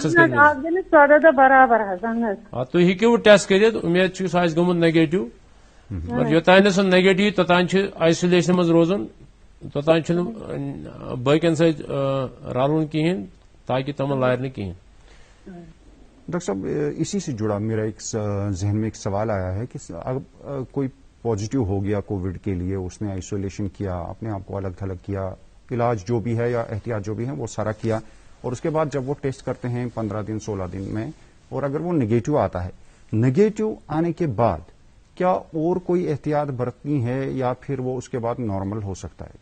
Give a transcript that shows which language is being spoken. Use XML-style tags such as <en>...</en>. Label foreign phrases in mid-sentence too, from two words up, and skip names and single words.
<ks>آز گٔے مےٚ 14 دۄہ برابر حظ. اہن حظ. تُہۍ ہیٚکِو ٹیسٹ کٔرِتھ. اُمید چھِ سُہ آسہِ گوٚمُت نیگیٹو. مگر یوٚتانۍ نہٕ سُہ نیگیٹو یی توٚتانۍ چھُ آیسولیشن منٛز روزُن. توٚتانۍ چھُنہٕ باقین سۭتۍ رلُن کِہیٖنۍ تاکہِ تِمن لارِ نہٕ کِہیٖنۍ.</ks> <ur>ڈاکٹر صاحب اسی سے جڑا میرا ایک ذہن میں ایک سوال آیا ہے کہ اگر کوئی پازیٹو ہو گیا کووڈ کے لیے، اس نے آئسولیشن کیا، اپنے آپ کو الگ تھلگ کیا، علاج جو بھی ہے یا احتیاط جو بھی ہے وہ سارا کیا، اور اس کے بعد جب وہ ٹیسٹ کرتے ہیں 15 دن 16 دن میں اور اگر وہ نگیٹو آتا ہے، نگیٹو آنے کے بعد کیا اور کوئی احتیاط برتنی ہے یا پھر وہ اس کے بعد نارمل ہو سکتا ہے؟</ur>